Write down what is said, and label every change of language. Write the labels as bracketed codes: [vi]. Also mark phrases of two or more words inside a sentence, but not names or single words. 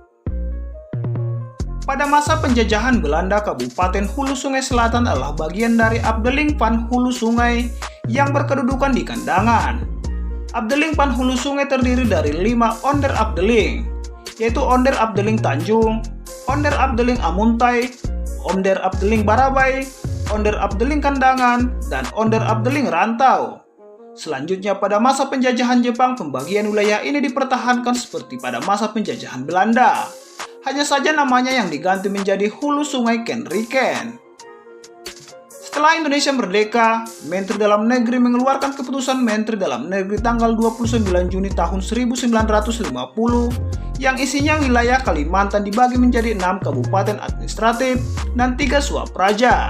[id] Pada masa penjajahan Belanda, Kabupaten Hulu Sungai Selatan adalah bagian dari Afdeling van Hulu Sungai yang berkedudukan di Kandangan. Afdeling van Hulu Sungai terdiri dari 5 onder Afdeling, yaitu onder Afdeling Tanjung, onder Afdeling Amuntai, onder Afdeling Barabai, onder Afdeling Kandangan, dan onder Afdeling Rantau. Selanjutnya, pada masa penjajahan Jepang, pembagian wilayah ini dipertahankan seperti pada masa penjajahan Belanda. Hanya saja namanya yang diganti menjadi Hulu Sungai Kenriken. Setelah Indonesia merdeka, Menteri Dalam Negeri mengeluarkan keputusan Menteri Dalam Negeri tanggal 29 Juni tahun 1950 yang isinya wilayah Kalimantan dibagi menjadi 6 kabupaten administratif dan 3 swapraja.